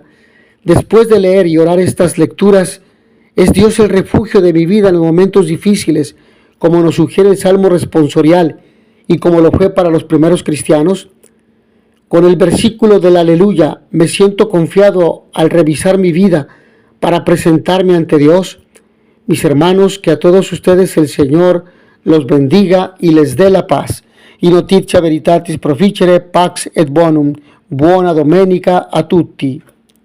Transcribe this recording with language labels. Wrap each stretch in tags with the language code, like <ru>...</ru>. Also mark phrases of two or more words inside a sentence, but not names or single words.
<es>Después de leer y orar estas lecturas, ¿es Dios el refugio de mi vida en los momentos difíciles, como nos sugiere el Salmo responsorial y como lo fue para los primeros cristianos? Con el versículo del Aleluya me siento confiado al revisar mi vida para presentarme ante Dios. Mis hermanos, que a todos ustedes el Señor los bendiga y les dé la paz.</es> <la>In notitia veritatis proficere pax et bonum.</la> <it>Buona domenica a tutti.</it>